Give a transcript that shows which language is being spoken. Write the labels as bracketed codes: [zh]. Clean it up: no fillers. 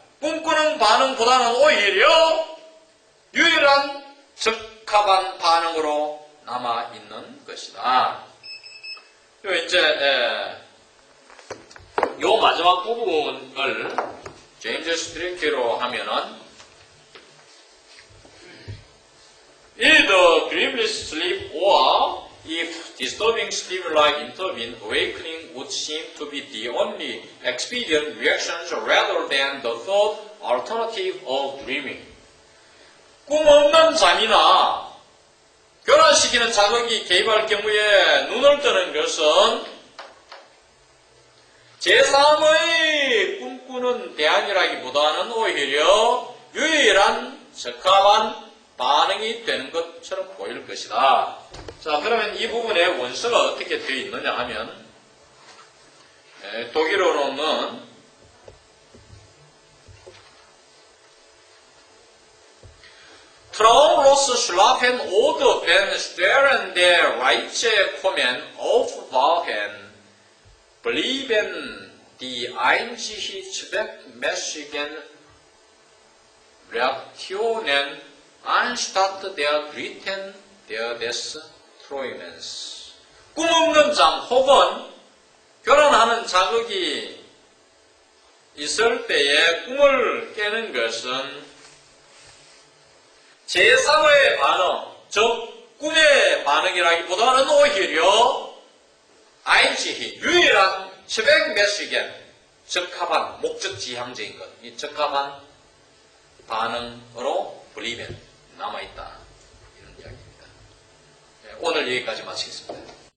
[ko] 꿈꾸는 반응보다는 오히려 유일한 적합한 반응으로 남아있는 것이다. 이제 요 마지막 부분을 제임스 스트리키로 하면은 [en] either dreamless sleep or if disturbing stimuli intervene, awakening would seem to be the only expedient reactions rather than the third alternative of dreaming. [ko] 꿈 없는 잠이나 교란시키는 자극이 개입할 경우에 눈을 뜨는 것은 제3의 꿈꾸는 대안이라기보다는 오히려 유일한 적합한 반응이 되는 것처럼 보일 것이다. 자, 그러면 이 부분에 원서가 어떻게 되어 있느냐 하면 독일어로는 [de] Traumlos schlafen oder wenn während der Reize kommen aufwachen, blieben die einzig zweckmäßigen Reaktionen anstatt der dritten der des Träumens. [ko] 꿈 없는 잠 혹은 교란하는 자극이 있을 때에 꿈을 깨는 것은 제3의 반응, 즉 꿈의 반응이라기보다는 오히려 아인시히 유일한 최백몇시겐 적합한 목적지향적인 것, 이 적합한 반응으로 불리면 남아있다 이런 이야기입니다. 오늘 여기까지 마치겠습니다.